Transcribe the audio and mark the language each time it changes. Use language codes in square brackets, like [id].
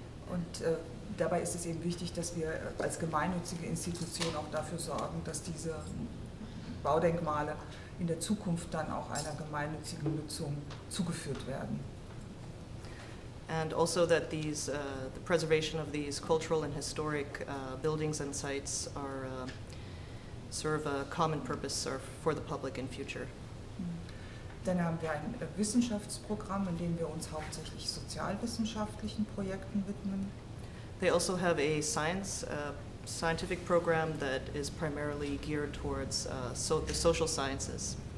[de] Und dabei ist es eben wichtig, dass wir als gemeinnützige Institution auch dafür sorgen, dass diese Baudenkmale in der Zukunft dann auch einer gemeinnützigen Nutzung zugeführt werden. [en] And also that the preservation of these cultural and historic buildings and sites are serve a common purpose for the public in future. [de] Dann haben wir ein Wissenschaftsprogramm, in dem wir uns hauptsächlich sozialwissenschaftlichen Projekten widmen. [en] They also have a scientific program that is primarily geared towards the social sciences.